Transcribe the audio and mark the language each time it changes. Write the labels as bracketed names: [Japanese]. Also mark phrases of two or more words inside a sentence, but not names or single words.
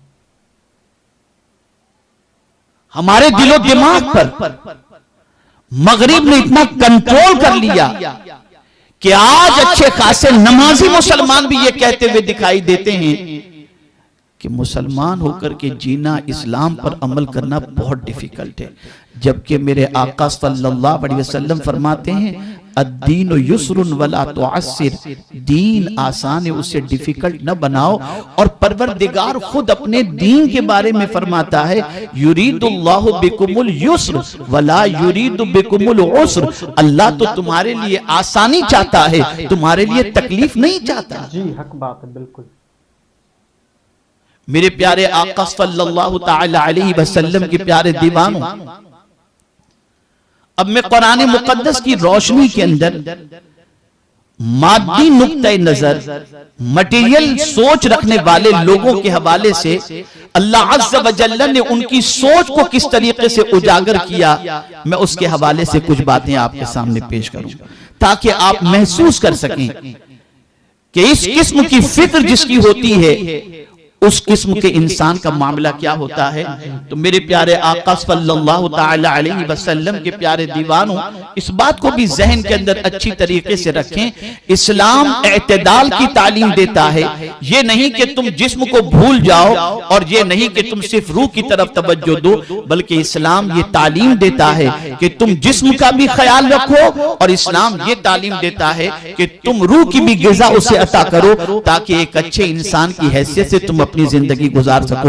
[Hindi] हमारे दिलो दिमाग पर मगरिब ने इतना कंट्रोल कर लिया कि आज अच्छे खासे नमाजी मुसलमान भी ये कहते हुए दिखाई देते हैं कि मुसलमान होकर के जीना, इस्लाम पर अमल करना बहुत डिफिकल्ट है। जबकि मेरे आका [Arabic] صلى الله عليه وسلم [Hindi] फरमाते हैं, [Arabic] الدين يسر ولا تعسر, [Hindi] दीन आसान है उसे डिफिकल्ट न बनाओ। और परवरदिगार खुद अपने दीन के बारे में फरमाता है, [Arabic] يريد الله بكم اليسر ولا يريد بكم العسر. [Hindi] अल्लाह तो तुम्हारे लिए आसानी चाहता है, तुम्हारे लिए तकलीफ नहीं चाहता। जी, हक बात है, बिल्कुल। मेरे प्यारे आका [Arabic] صلى الله تعالى عليه وسلم [Hindi] के प्यारे दीवानों, अब मैं कुरान मुकद्दस की रोशनी के अंदर मादी नुक्ते नजर, मटेरियल सोच रखने वाले लोगों के हवाले से [Arabic] الله عز وجل [Hindi] ने उनकी सोच को किस तरीके से उजागर किया, मैं उसके हवाले से कुछ बातें आपके सामने पेश करूं ताकि आप महसूस कर सकें कि इस किस्म की फिक्र जिसकी होती है उस किस्म के इंसान का मामला क्या होता है। तो मेरे प्यारे आका [Arabic] صلى الله تعالى عليه وسلم [Hindi] के प्यारे दीवानों, इस बात को भी जहन के अंदर अच्छी तरीके से रखें। इस्लाम एतदाल की तालीम देता है। ये नहीं कि तुम जिस्म को भूल जाओ और ये नहीं कि तुम सिर्फ रूह की तरफ तवज्जो दो, बल्कि इस्लाम ये तालीम देता है कि तुम जिस्म का भी ख्याल रखो, और इस्लाम ये तालीम देता है कि तुम रूह की भी ग़िज़ा उसे अता करो ताकि एक अच्छे इंसान की हैसियत से तुम अपनी जिंदगी गुजार सको।